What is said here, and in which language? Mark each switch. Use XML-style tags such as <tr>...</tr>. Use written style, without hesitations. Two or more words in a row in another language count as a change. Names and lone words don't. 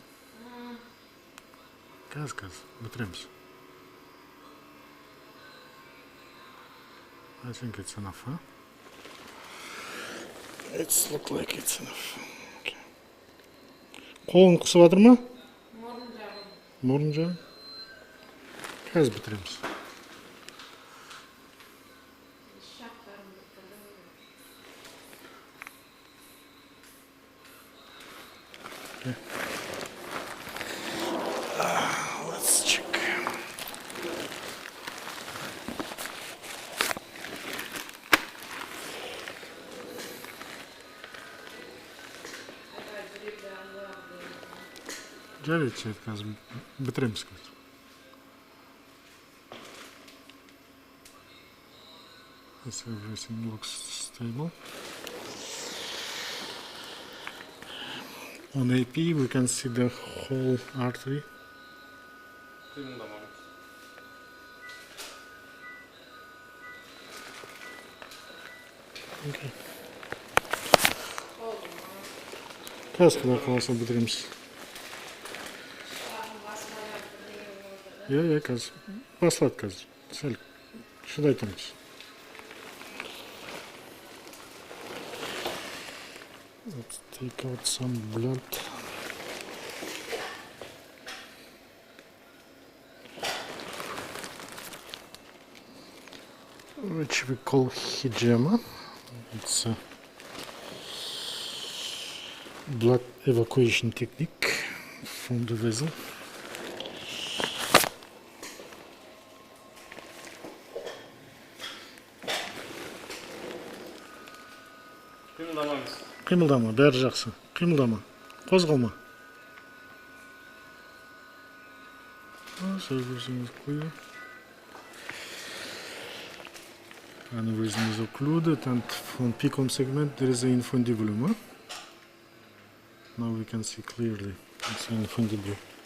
<en>Gaz, бітіреміз. I think it's enough, huh? It looks like it's enough.</en> <kk>Okay. Қолын қысып жатыр ма? Мұрын жағын. Қазір бітіреміз.</kk> <en>Okay. Let's check.</en> <kk>Жарить, қазір бітіреміз қазір.</kk> <en>Yes, everything looks stable. On AP we can see the whole artery. Okay.</en> <kk>Қазір құдай қаласа бітіреміз. Я қазір басылады қазір. Сәл шыдай тұрмыз.</kk> <en>Let's take out some blood. Which we call hijama. It's a blood evacuation technique from the vessel.</en> <kk>Қимылдама, бәрі жақсы. Қимылдама. Қозғалма.</kk> <en>So everything is clear. Aneurysm is occluded and from PCOM segment there is an infundibulum. Huh? Now we can see clearly it's an infundibulum.</en>